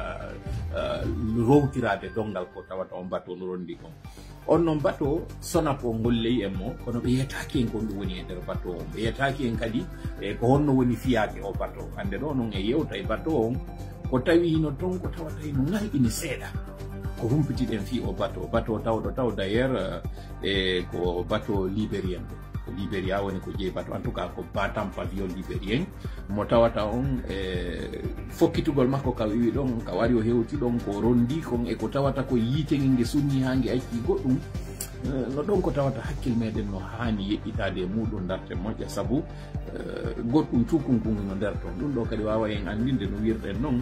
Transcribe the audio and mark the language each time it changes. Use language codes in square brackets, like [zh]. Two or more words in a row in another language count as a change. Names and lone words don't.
[ff] rowtirade dongal ko tawata on bateau no rondi kon on noon bateau sonapo golleyi en mo kono ɓe yetaki en kon ɗum woni e nder bateau on ɓe yetaki en kadi e ko honno woni fiyake o bateau hande ɗo noon e yewta e bateau on ko tawi no ton ko tawata no ngalɗini seeɗa ko humpitiɗen fi o bateau tawɗo taw d'ailleurs e ko [fr] bateau libérien [ff] ko Libéria woni ko jeeyi bateau [fr] en tout cas [ff] ko Batam [fr] pavillon libérien [ff] mo tawata on fokkitugol makko ka wiwi ɗon ka wari o hewti ɗon ko rondi kon e ko tawata ko yiite nge sunni ha nge acci goɗɗum no ɗon ko tawata hakkille meɗen no hani yeƴƴitade e muɗum darte moƴƴa saabu goɗɗum tukunkuni no nder toon ɗum ɗo kadi wawa en andinde no wirɗen noon